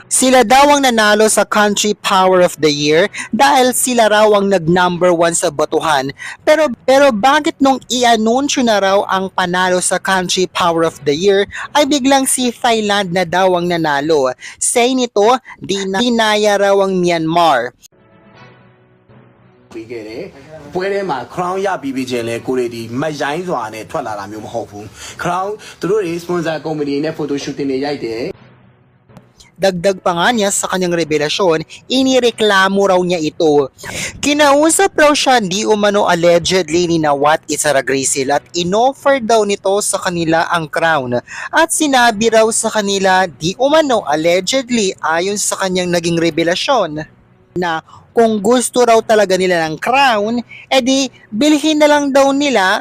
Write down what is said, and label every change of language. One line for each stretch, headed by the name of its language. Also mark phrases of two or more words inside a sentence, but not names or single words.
Filipino: Sila daw ang nanalo sa Country Power of the Year dahil sila raw ang nag-number 1 sa botohan. Pero bakit nung i-anunsyo na raw ang panalo sa Country Power of the Year ay biglang si Thailand na daw ang nanalo? Say nito, dinaya raw ang Myanmar.
Burmese: ပြီးခဲ့တယ်။ပွဲထဲမှာ crown ရပြီးပြီချင်းလဲကိုရီဒီမရိုင်းစွာနဲ့ထွက်လာတာမျိုးမဟုတ်ဘူး။ crown သူတို့တွေ
English: sponsor company
Burmese: နဲ့
English: photo shooting
Burmese: တွေရိုက်တယ်
Filipino: Dagdag pa nga niya sa kanyang revelasyon, inireklamo raw niya ito. Kinausap raw siya di umano allegedly ni Nawat Itsaragrisil at inoffer daw nito sa kanila ang crown. At sinabi raw sa kanila di umano allegedly ayon sa kanyang naging revelasyon na kung gusto raw talaga nila ng crown, edi bilhin na lang daw nila.